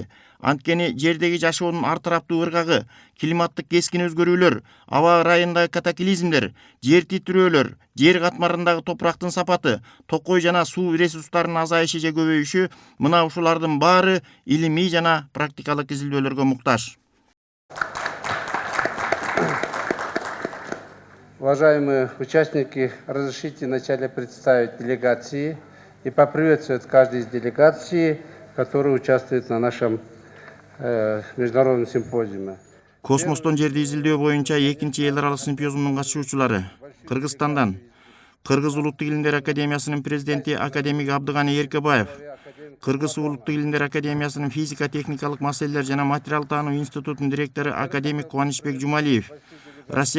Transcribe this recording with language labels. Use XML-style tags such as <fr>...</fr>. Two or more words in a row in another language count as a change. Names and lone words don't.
<ky>Анткени жердеги жашоонун ар тараптуу ыргагы, климаттык кескин өзгөрүүлөр, аба ырайындагы катаклизмдер, жер титирөөлөр, жер катмарындагы топурактын сапаты, токой жана суу ресурстарынын азайышы же көбөйүшү мына ушулардын баары илимий жана практикалык изилдөөлөргө муктаж.</ky> <ru>Уважаемые участники, разрешите вначале представить делегации и поприветствовать каждый из делегаций, которые участвуют на нашем международном симпозиуме.</ru> <ky>Космостон жерди изилдөө боюнча экинчи эл аралык симпозиумдун катышуучулары Кыргызстандан Кыргыз улуттук илимдер академиясынын президенти академик Абдыганы Эркебаев, Кыргыз улуттук илимдер академиясынын физика техникалык маселелер жана материал таануу институтунун директору академик Кубанычбек Жумалиев, Россия</ky>